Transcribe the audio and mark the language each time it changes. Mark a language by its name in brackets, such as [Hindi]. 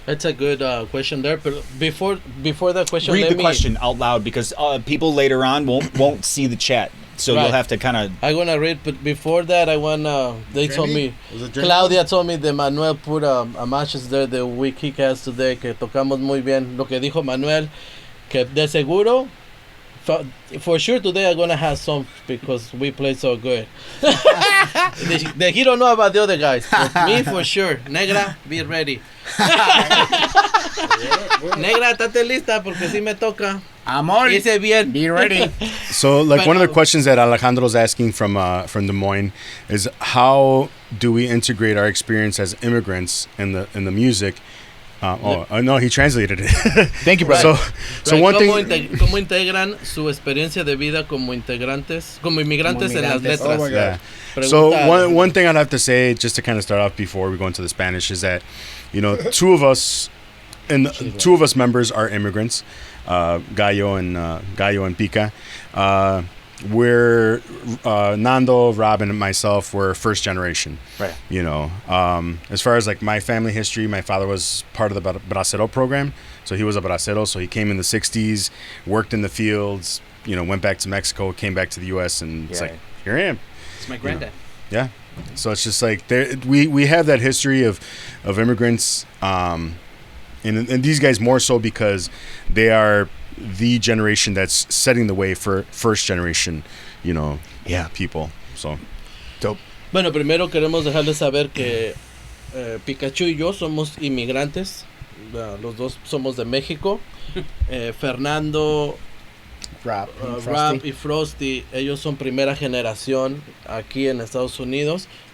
[English] That's a good question there. But before that question, read the question out loud because people later on won't see the chat, so you'll have to kind of. I'm gonna read, but before that, I wanna. They told me, Claudia told me that Manuel put a matches there the week he has today [Spanish] que tocamos muy bien. Lo que dijo Manuel, que de seguro. [English] For sure today I'm gonna have some because we play so good. He don't know about the other guys, but me for sure. Negra, be ready. [Spanish] Negra, estate lista porque si me toca. Amor, hice bien. [English] Be ready. So, like, one of the questions that Alejandro's asking from Des Moines is how do we integrate our experience as immigrants in the music? No, he translated it. Thank you, brother. So one thing. [Spanish] ¿Cómo integran su experiencia de vida como inmigrantes en las letras? [English] Oh my God. [Spanish] Pregunta, [English] So one thing I'd have to say, just to kind of start off before we go into the Spanish, is that two of us members are immigrants, Gallo and Pica. We're Nando, Rob, and myself were first generation. Right. As far as like my family history, my father was part of the bracero program, so he was a bracero. So he came in the '60s, worked in the fields, went back to Mexico, came back to the U.S., and it's like, here I am. It's my granddad. Yeah. So it's just like we have that history of immigrants, and these guys more so because they are the generation that's setting the way for first generation, people. So Dope. [Spanish] Bueno, primero queremos dejarles saber que Pikachu y yo somos inmigrantes. Los dos somos de México. Fernando, Rap, Rap y Frosty, ellos son primera generación aquí en Estados Unidos.